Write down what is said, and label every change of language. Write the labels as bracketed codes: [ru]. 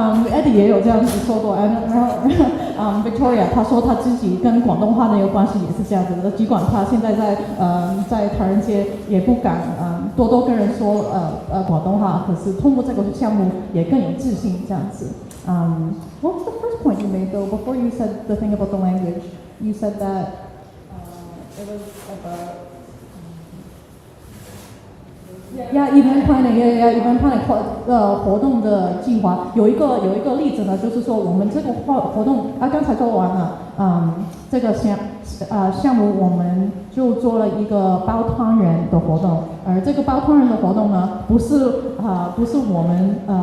[zh] Eddie 也有这样子说过，然后Victoria 她说她自己跟广东话的一个关系也是这样子的，尽管她现在在唐人街也不敢多跟人说广东话，可是通过这个项目也更有自信这样子。 [en] What was the first point you made though? Before you said the thing about the language, you said that it was about event planning, event planning [zh] 活动的计划有一个例子呢，就是说我们这个活动刚才做完了，这个项目我们就做了一个包汤圆的活动，而这个包汤圆的活动呢，不是我们